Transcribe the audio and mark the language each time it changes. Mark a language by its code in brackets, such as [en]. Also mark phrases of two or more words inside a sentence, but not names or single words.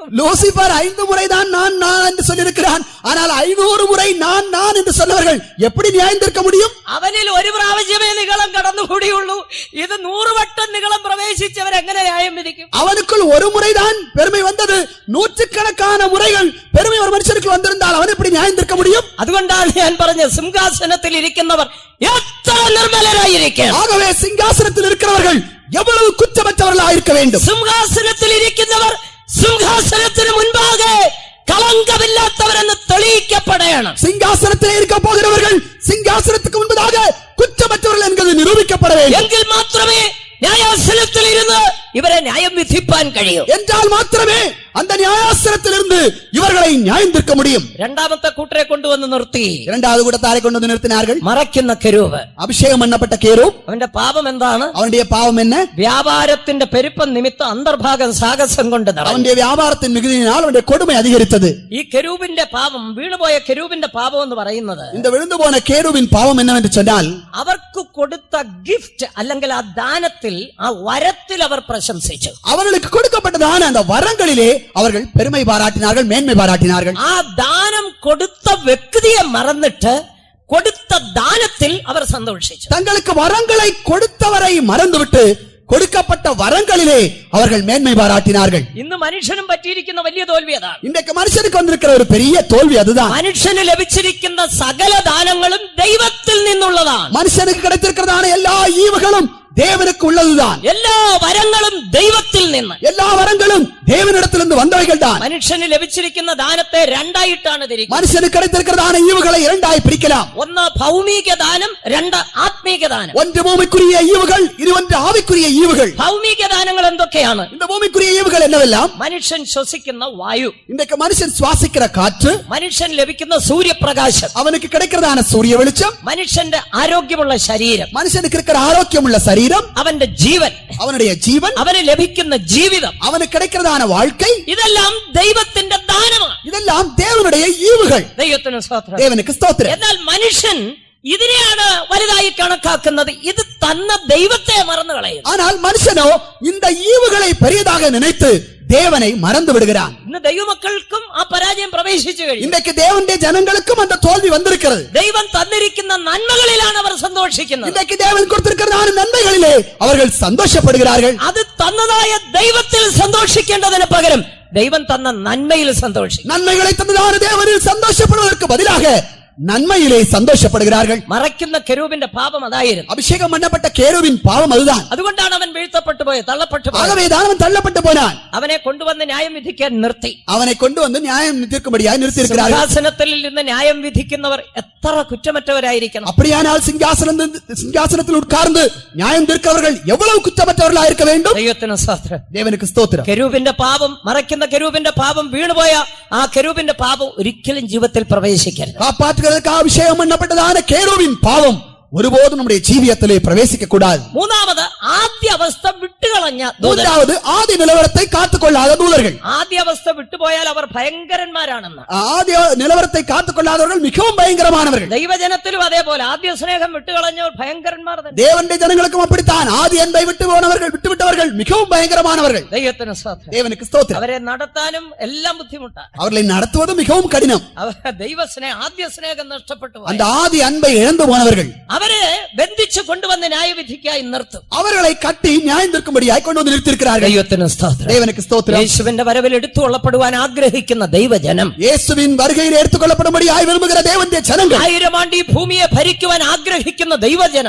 [ta] லூசிபர் 5 முறைதான் நான் நான் என்று சொல்லியிருக்கிறான். ஆனால் 500 முறை நான் நான் என்று சொன்னவர்கள் எப்படி நியாயம் தீர்க்க முடியும்? [ml] അവനിൽ 1 പ്രാവശ്യമേ നിഗളം കടന്നുകൂടിയുള്ളൂ. ഇത് 100 വട്ടം നിഗളം പ്രവേശിച്ചവർ എങ്ങനെ ന്യായം വിധിക്കും? [ta] அவனுக்குள் ஒரு முறைதான் பெருமை வந்தது. நூற்றுக்கணக்கான முறைகள் பெருமை ஒரு மனுஷனுக்கு வந்திருந்தால் அவன் எப்படி நியாயம் தீர்க்க முடியும்? [ml] അതുകൊണ്ടാണ് ഞാൻ പറഞ്ഞത് സിംഹാസനത്തിൽ ഇരിക്കുന്നവർ എത്ര നിർമ്മലരായിരിക്കണം. [ta] ஆகவே சிங்காசனத்தில் இருக்கிறவர்கள் எவ்வளவு குற்றமற்றவர்களாக இருக்க வேண்டும். [ml] സിംഹാസനത്തിൽ ഇരിക്കുന്നവർ സിംഹാസനത്തിന് മുൻപാകെ കളങ്കമില്ലാത്തവരെന്ന് തെളിയിക്കപ്പെടണം. [ta] சிங்காசனத்திலே இருக்க போகிறவர்கள் சிங்காசனத்துக்கு முன்பதாக குற்றமற்றவர்கள் என்பது நிரூபிக்கப்பட வேண்டும். [ml] എങ്കിൽ മാത്രമേ ന്യായാസനത്തിൽ ഇരുന്ന് ഇവരെ ന്യായം വിധിപ്പാൻ കഴിയൂ. [ta] என்றால் மாத்திரமே அந்த நியாயாசனத்திலிருந்து இவர்களை நியாயம் தீர்க்க முடியும். [ml] രണ്ടാമത്തെ കൂട്ടരെ കൊണ്ടുവന്ന് നിർത്തി. [ta] இரண்டாவது கூட்டத்தாரை கொண்டு வந்து நிறுத்தினார்கள். [ml] മറയ്ക്കുന്ന കെരൂബ്. [ta] அபிஷேகம் பண்ணப்பட்ட கேரூப். [ml] അവന്റെ പാപം എന്താണ്? [ta] அவனுடைய பாவம் என்ன? [ml] വ്യാപാരത്തിന്റെ പെരുപ്പം നിമിത്തം അന്തർഭാഗം സാഹസം കൊണ്ട് നടന്നു. [ta] அவனுடைய வியாபாரத்தின் மிகுதியினால் அவனுடைய கொடுமை அதிகரித்தது. [ml] ഈ കെരൂബിന്റെ പാപം, വീണുപോയ കെരൂബിന്റെ പാപം എന്ന് പറയുന്നത്, [ta] இந்த விழுந்து போன கேரூபின் பாவம் என்னவென்று சொன்னால், [ml] അവർക്ക് കൊടുത്ത ഗിഫ്റ്റ് അല്ലെങ്കിൽ ആ ദാനത്തിൽ, ആ വരത്തിൽ അവർ പ്രശംസിച്ചു. [ta] அவர்களுக்கு கொடுக்கப்பட்டதான அந்த வரங்களிலே அவர்கள் பெருமை பாராட்டினார்கள், மேன்மை பாராட்டினார்கள். [ml] ആ ദാനം കൊടുത്ത വ്യക്തിയെ മറന്നിട്ട് കൊടുത്ത ദാനത്തിൽ അവർ സന്തോഷിച്ചു. [ta] தங்களுக்கு வரங்களை கொடுத்தவரை மறந்துவிட்டு கொடுக்கப்பட்ட வரங்களிலே அவர்கள் மேன்மை பாராட்டினார்கள். [ml] ഇന്ന് മനുഷ്യനും പറ്റിയിരിക്കുന്ന വലിയ തോൽവി അതാണ്. [ta] இன்றைக்கு மனுஷனுக்கு வந்திருக்கிற ஒரு பெரிய தோல்வி அதுதான். [ml] മനുഷ്യന് ലഭിച്ചിരിക്കുന്ന സകല ദാനങ്ങളും ദൈവത്തിൽ നിന്നുള്ളതാണ്. [ta] மனுஷனுக்கு கிடைத்திருக்கிறதான எல்லா ஈவுகளும் தேவனுக்கு உள்ளதுதான். [ml] എല്ലാ വരങ്ങളും ദൈവത്തിൽ നിന്ന്. [ta] எல்லா வரங்களும் தேவனிடத்திலிருந்து வந்தவைகள் தான். [ml] മനുഷ്യന് ലഭിച്ചിരിക്കുന്ന ദാനത്തെ രണ്ടായിട്ടാണ് തിരിക്കുന്നത്. [ta] மனுஷனுக்கு கிடைத்திருக்கிறதான ஈவுகளை இரண்டாய் பிரிக்கலாம். [ml] ഒന്ന് ഭൗമിക ദാനം, രണ്ട് ആത്മീക ദാനം. [ta] ஒன்று பூமிக்குரிய ஈவுகள், இது ஒன்று ஆவிக்குரிய ஈவுகள். [ml] ഭൗമിക ദാനങ്ങൾ എന്തൊക്കെയാണ്? [ta] இந்த பூமிக்குரிய ஈவுகள் என்னவெல்லாம்? [ml] മനുഷ്യൻ ശ്വസിക്കുന്ന വായു, [ta] இன்றைக்கு மனுஷன் சுவாசிக்கிற காற்று, [ml] മനുഷ്യൻ ലഭിക്കുന്ന സൂര്യപ്രകാശം, [ta] அவனுக்கு கிடைக்கிறதான சூரிய வெளிச்சம், [ml] മനുഷ്യന്റെ ആരോഗ്യമുള്ള ശരീരം, [ta] மனுஷனுக்கு இருக்கிற ஆரோக்கியமுள்ள சரீரம், [ml] അവന്റെ ജീവൻ, [ta] அவனுடைய ஜீவன், [ml] അവന് ലഭിക്കുന്ന ജീവിതം, [ta] அவனுக்கு கிடைக்கிறதான வாழ்க்கை, [ml] ഇതെല്ലാം ദൈവത്തിന്റെ ദാനമാണ്. [ta] இதெல்லாம் தேவனுடைய ஈவுகள். [ml] ദൈവത്തിന് സ്തോത്രം. [ta] தேவனுக்கு ஸ்தோத்திரம். [ml] എന്നാൽ മനുഷ്യൻ ഇതിനെയാണ് വലുതായി കണക്കാക്കുന്നത്. ഇത് തന്ന ദൈവത്തെ മറന്നു കളയും. [ta] ஆனால் மனுஷனோ இந்த ஈவுகளை பெரியதாக நினைத்து தேவனை மறந்து விடுகிறான். [ml] ഇന്ന് ദൈവമക്കൾക്കും ആ പരാജയം പ്രവേശിച്ചു കഴിഞ്ഞു. [ta] இன்றைக்கு தேவனுடைய ஜனங்களுக்கும் அந்த தோல்வி வந்திருக்கிறது. [ml] ദൈവം തന്നിരിക്കുന്ന നന്മകളിലാണ് അവർ സന്തോഷിക്കുന്നത്. [ta] இன்றைக்கு தேவன் கொடுத்திருக்கிறதான நன்மைகளிலே அவர்கள் சந்தோஷப்படுகிறார்கள். [ml] അത് തന്നതായ ദൈവത്തിൽ സന്തോഷിക്കേണ്ടതിന് പകരം ദൈവം തന്ന നന്മയിൽ സന്തോഷിക്കും. [ta] நன்மைகளை தந்ததான தேவனில் சந்தோஷப்படுவதற்கு பதிலாக நன்மையிலே சந்தோஷப்படுகிறார்கள். [ml] മറയ്ക്കുന്ന കെരൂബിന്റെ പാപം അതായിരുന്നു. [ta] அபிஷேகம் பண்ணப்பட்ட கேருவின் பாவம் அதுதான். [ml] അതുകൊണ്ടാണ് അവൻ വീഴ്ത്തപ്പെട്ടു പോയത്, തള്ളപ്പെട്ടു പോയത്. [ta] ஆகவேதான் அவன் தள்ளப்பட்டு போனான். [ml] അവനെ കൊണ്ടുവന്ന് ന്യായം വിധിക്കാൻ നിർത്തി. [ta] அவனை கொண்டு வந்து நியாயம் தீர்க்கும்படியாய் நிறுத்தி இருக்கிறார்கள். [ml] സിംഹാസനത്തിൽ നിന്ന് ന്യായം വിധിക്കുന്നവർ എത്ര കുറ്റമറ്റവരായിരിക്കണം. [ta] அப்படியானால் சிங்காசனத்தில் உட்கார்ந்து நியாயம் தீர்க்கிறவர்கள் எவ்வளவு குற்றமற்றவர்களாக இருக்க வேண்டும். [ml] ദൈവത്തിന് സ്തോത്രം. [ta] தேவனுக்கு ஸ்தோத்திரம். [ml] കെരൂബിന്റെ പാപം, മറയ്ക്കുന്ന കെരൂബിന്റെ പാപം, വീണുപോയ ആ കെരൂബിന്റെ പാപം ഒരിക്കലും ജീവിതത്തിൽ പ്രവേശിക്കരുത്. [ta] காப்பாற்றுவதற்காக அபிஷேகம் பண்ணப்பட்டதான கேருவின் பாவம் ஒருபோதும் நம்முடைய ஜீவியத்திலே பிரவேசிக்க கூடாது. [ml] മൂന്നാമത് ആദ്യ അവസ്ഥ വിട്ടുകളഞ്ഞ ദൂതൻ. [ta] மூன்றாவது ஆதி நிலவரத்தை காத்துக்கொள்ளாத தூதர்கள். [ml] ആദ്യ അവസ്ഥ വിട്ടുപോയാൽ അവർ ഭയങ്കരന്മാരാണെന്ന്. [ta] ஆதி நிலவரத்தை காத்துக்கொள்ளாதவர்கள் மிகவும் பயங்கரமானவர்கள். [ml] ദൈവജനത്തിലും അതേപോലെ ആദ്യ സ്നേഹം വിട്ടുകളഞ്ഞവർ ഭയങ്കരന്മാർ തന്നെ. [ta] தேவனுடைய ஜனங்களுக்கும் அப்படித்தான். ஆதி அன்பை விட்டுவிட்டவர்கள் மிகவும் பயங்கரமானவர்கள். [ml] ദൈവത്തിന് സ്തോത്രം. [ta] தேவனுக்கு ஸ்தோத்திரம். [ml] അവരെ നടത്താനും എല്ലാം ബുദ്ധിമുട്ടാണ്. [ta] அவர்களை നടത്തുவது மிகவும் கடினம். [ml] ആദ്യ സ്നേഹം നഷ്ടപ്പെട്ടു. [ta] அந்த ஆதி அன்பை இழந்து போனவர்கள் [ml] അവരെ ബന്ധിച്ചു കൊണ്ടുവന്ന് ന്യായവിധിക്കായി നിർത്തും. [ta] அவர்களை கட்டி நியாயம் தீர்க்கும்படியாய் கொண்டு வந்து நிறுத்தியிருக்கிறார்கள். [ml] ദൈവത്തിന് സ്തോത്രം. [ta] தேவனுக்கு ஸ்தோத்திரம். [ml] യേശുവിന്റെ വരവിൽ എടുത്തുകൊള്ളപ്പെടുവാൻ ആഗ്രഹിക്കുന്ന ദൈവജനം, [ta] இயேசுவின் வருகையில் எடுத்துக்கொள்ளப்படும்படியாய் விரும்புகிற தேவனுடைய ஜனங்கள், [ml] 1000 ആണ്ട് ഈ ഭൂമിയെ ഭരിക്കുവാൻ ആഗ്രഹിക്കുന്ന ദൈവജനം,